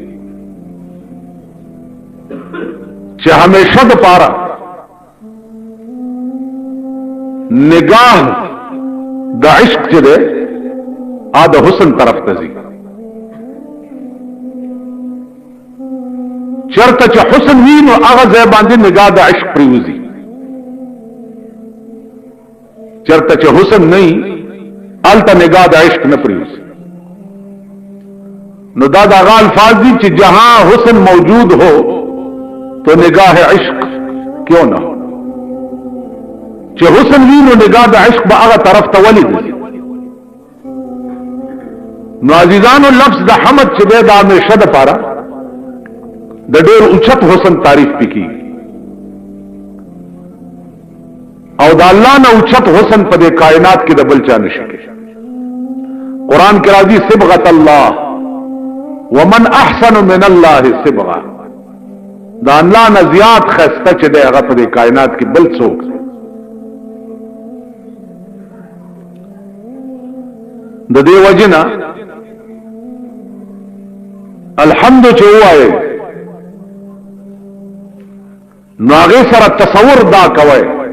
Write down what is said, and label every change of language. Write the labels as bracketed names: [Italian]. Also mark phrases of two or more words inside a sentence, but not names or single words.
[Pashto] چې همیشه د پاره نگاہ د عشق چې ده ا د حسن طرف ته ځي چرته چې حسن وي نو هغه ځای باندې نگاہ د عشق پریوزي چرته چې حسن نه الته نگاہ د عشق نه پریوزي نو دا د هغه الفاظ دي چې [Urdu] جہاں حسن موجود ہو تو نگاہ عشق کیوں نہ ہو [Pashto] چې حسن وی نو نگاہ د عشق به هغه طرف ته ولید نو عزیزانو لفظ د حمد چې د همیشه د پاره د ډېر اوچت حسن تعریف پکې او د الله نه اوچت حسن په د کائنات کې د بل چا نشي قران کې راځي [Arabic] صبغه الله ومن احسن من الله صبغه [Pashto] دا الله نه زیات خسته چې د هغه په کائنات کې بل څوک د دې وجنه الحمد چې وایي نو هغه سره تصور دا کوي